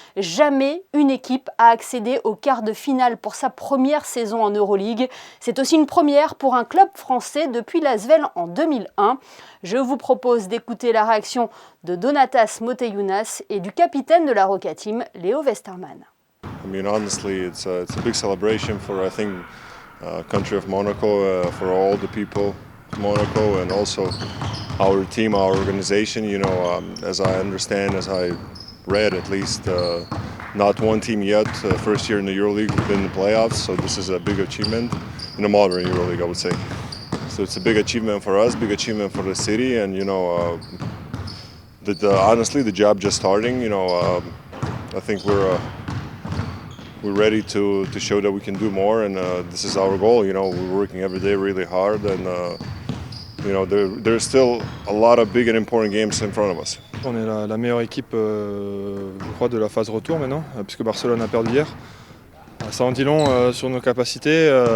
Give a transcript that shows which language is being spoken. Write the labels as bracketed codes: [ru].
[fr] Jamais une équipe a accédé au quart de finale pour sa première saison en Euroleague. C'est aussi une première pour un club français depuis l'Asvel en 2001. Je vous propose d'écouter la réaction de Donatas Moteyounas et du capitaine de la Roca Team, Léo Westermann. [en] I mean, honestly, it's a big celebration for, I think, country of Monaco, for all the people of Monaco, and also our team, our organization. You know, as I understand, as I read at least, not one team yet, first year in the EuroLeague, been in the playoffs. So this is a big achievement in the modern EuroLeague, I would say. So it's a big achievement for us, big achievement for the city, and you know, honestly, the job just starting. You know, I think we're ready to show that we can do more, and this is our goal. You know, we're working every day really hard, and you know, there's still a lot of big and important games in front of us. [fr] On est la meilleure équipe, je crois, de la phase retour maintenant, puisque Barcelone a perdu hier. Ça en dit long sur nos capacités.